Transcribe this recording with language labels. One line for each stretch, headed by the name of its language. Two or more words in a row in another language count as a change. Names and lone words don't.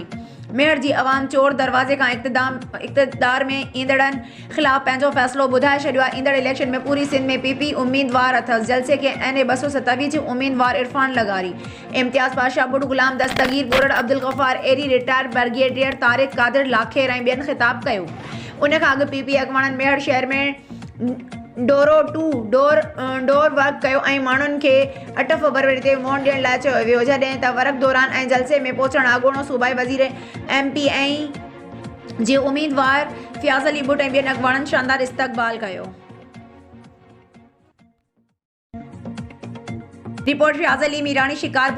Sindhi: मेड़ जी अवाम चोर दरवाज़े खां इक़्तिदार में ईंदड़नि ख़िलाफ़ पंहिंजो फ़ैसिलो ॿुधाए छॾियो आहे। ईंदड़ इलेक्शन में पूरी सिंध में PP उम्मीदवार अथसि। जलसे खे NA 227 जी उम्मीदवार इरफान लगारी, इम्तियाज़ पाशा बुट, गुलाम दस्तगीर बोरड़, अब्दुल गफ़ार एरी,
English: Retired Brigadier
Sindhi: तारिक कादिर लाखेर ऐं ॿियनि ख़िताब कयो। उन खां अॻु PP अॻवाननि मेड़ शहर में
English: door to door work
Sindhi: कयो ऐं माण्हुनि खे 8 फरवरी ते वोट ॾियण लाइ चयो वियो, जॾहिं त वर्क दौरान ऐं जलसे में पहुचण अॻूणो सूबाई वज़ीर MP ऐं जे उम्मीदवार फयाज़ अली बुट ऐं ॿियनि अॻवाननि शानदार इस्तक़बाल कयो। रिपोर्ट फयाज़ अली मीरानी शिकारपुर।